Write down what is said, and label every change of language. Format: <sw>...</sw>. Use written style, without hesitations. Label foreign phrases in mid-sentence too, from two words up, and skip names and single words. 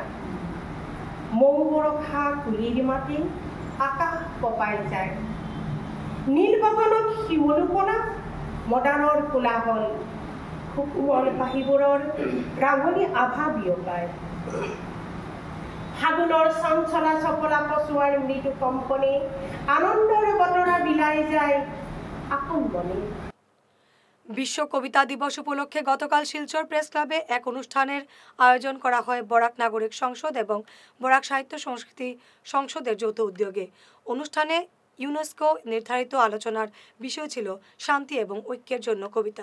<as>মৌ বৰষা কুলিৰ মাতে আকাশ কপাই যায়, নীল গগনত শিমলুপনা মদানৰ কোলাহল, সুকুমল পাহিবোৰৰ ৰাঙলী আভা বিয়পায়। ফাগুনৰ চঞ্চলা চপলা কচুৱাৰ মৃদু কম্পনে আনন্দৰ বতৰা বিলাই যায় আপোন মনে।</as> <bn>বিশ্ব কবিতা দিবস উপলক্ষে গতকাল শিলচর প্রেস ক্লাবে এক অনুষ্ঠানের আয়োজন করা হয় বরাক নাগরিক সংসদ এবং বরাক সাহিত্য সংস্কৃতি সংসদের যৌথ উদ্যোগে। অনুষ্ঠানে ইউনেস্কো নির্ধারিত আলোচনার বিষয় ছিল শান্তি এবং ঐক্যের জন্য কবিতা।</bn>